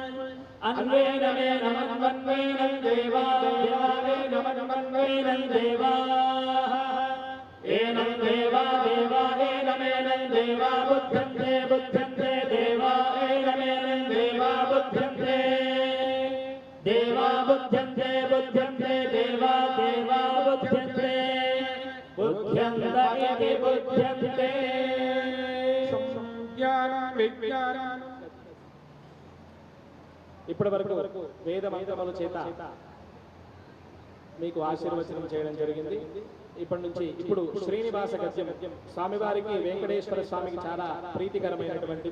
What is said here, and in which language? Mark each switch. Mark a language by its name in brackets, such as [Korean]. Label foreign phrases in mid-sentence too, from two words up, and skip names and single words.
[Sanskrit] अन्वेनमेनमन्वन्वेनं देवावेनमन्वन्वेनं देवाः एनं देवा देवा एनमेनं देवा बुध्यन्ते बुध्यन्ते देवा एनमेनं देवा बुध्यन्ते देवा बुध्यन्ते बुध्यन्ते देवा देवा बुध्यन्ते बुध्यन्त इति बुध्यन्ते [Telugu] ఇప్పటి వరకు వేద మంత్రముల చేత మీకు ఆశీర్వచనం చేయడం జరిగింది. ఇప్పటి నుంచి ఇప్పుడు శ్రీనివాస గద్యం స్వామివారికి వెంకటేశ్వర స్వామికి చాలా ప్రీతికరమైనటువంటిది.